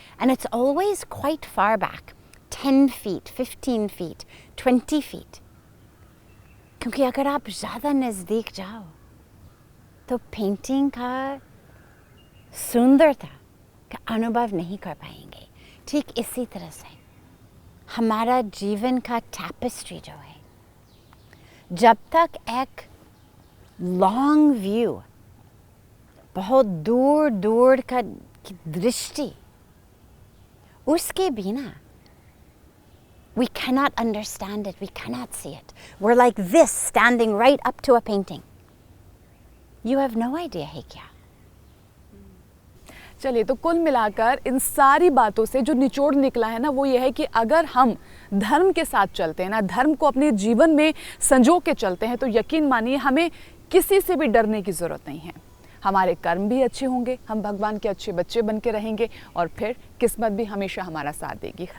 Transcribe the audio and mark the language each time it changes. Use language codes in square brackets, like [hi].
[en] And it's always quite far back, 10 feet, 15 feet, 20 feet. [hi] क्योंकि अगर आप ज़्यादा नज़दीक जाओ तो पेंटिंग का सुंदरता का अनुभव नहीं कर पाएंगे। ठीक इसी तरह से हमारा जीवन का टैपेस्ट्री जो है, जब तक एक लॉन्ग व्यू, बहुत दूर दूर का दृष्टि, उसके बिना [en] we cannot understand it, we cannot see it. We're like this standing right up to a painting. You have no idea [hi] है क्या। चलिए, तो कुल मिलाकर इन सारी बातों से जो निचोड़ निकला है ना, वो ये है कि अगर हम धर्म के साथ चलते हैं ना, धर्म को अपने जीवन में संजो के चलते हैं, तो यकीन मानिए हमें किसी से भी डरने की ज़रूरत नहीं है। हमारे कर्म भी अच्छे होंगे, हम भगवान के अच्छे बच्चे बन के रहेंगे और फिर किस्मत भी हमेशा हमारा साथ देगी।